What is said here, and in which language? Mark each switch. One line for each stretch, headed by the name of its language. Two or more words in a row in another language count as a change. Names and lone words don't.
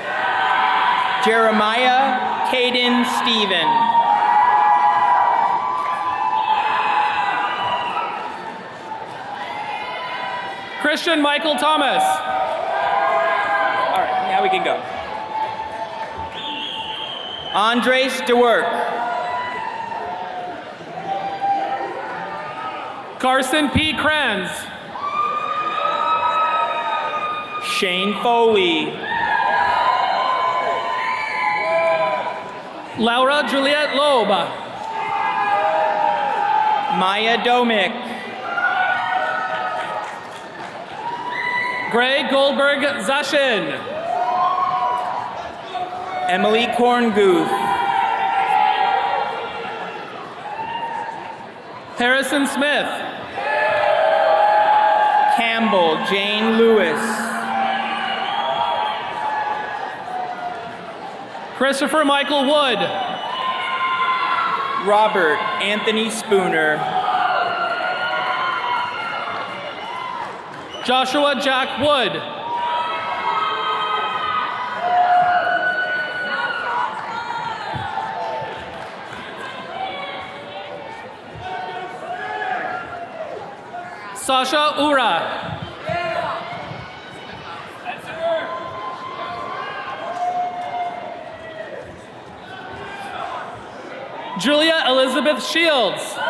English: Jeremiah Caden Stephen. Christian Michael Thomas. All right, now we can go. Andres DeWerk. Carson P. Kranz. Shane Foley. Laura Juliette Loeb. Maya Domick. Greg Goldberg Zashin. Emily Kornguth. Harrison Smith. Campbell Jane Lewis. Christopher Michael Wood. Robert Anthony Spooner. Joshua Jack Wood. Sasha Ura. Julia Elizabeth Shields.